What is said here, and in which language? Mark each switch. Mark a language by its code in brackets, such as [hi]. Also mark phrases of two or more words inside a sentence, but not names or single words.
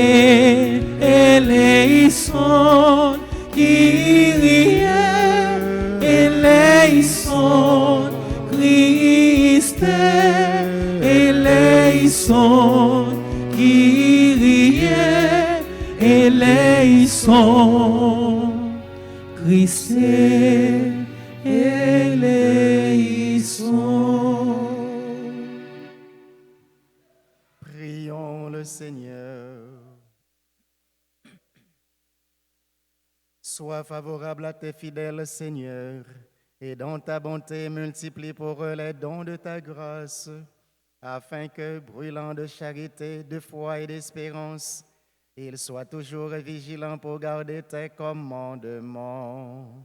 [el] ελέησον, Κύριε ελέησον, Χριστέ ελέησον, Κύριε ελέησον, Χριστέ ελέησον. [fr] Prions le Seigneur. Sois favorable à tes fidèles, Seigneur, et dans ta bonté multiplie pour eux les dons de ta grâce, afin que, brûlant de charité, de foi et d'espérance, ils soient toujours vigilants pour garder tes commandements.